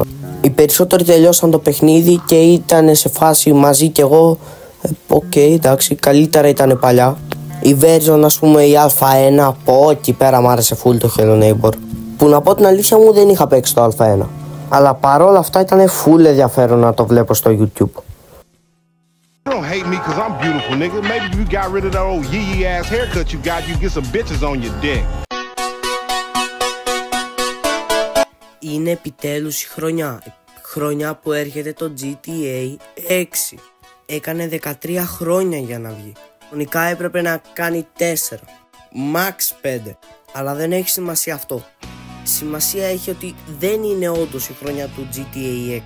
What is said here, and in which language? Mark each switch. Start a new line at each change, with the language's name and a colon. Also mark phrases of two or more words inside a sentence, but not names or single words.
Greek: Οι περισσότεροι τελειώσαν το παιχνίδι και ήταν σε φάση μαζί κι εγώ. Εντάξει, καλύτερα ήταν παλιά. Η version, ας πούμε, η Α1, από εκεί πέρα μου άρεσε full το Hello Neighbor. Που να πω την αλήθεια μου δεν είχα παίξει το Α1. Αλλά παρόλα αυτά ήταν full ενδιαφέρον να το βλέπω στο YouTube.
English: Don't hate me cause I'm beautiful, nigga. Maybe if you got rid of that old yee ass haircut you got, you get some bitches on your dick.
Greek: Είναι επιτέλους η χρονιά που έρχεται το GTA 6. Έκανε 13 χρόνια για να βγει. Χρονικά έπρεπε να κάνει 4, max 5. Αλλά δεν έχει σημασία αυτό. Σημασία έχει ότι δεν είναι όντως η χρονιά του GTA 6.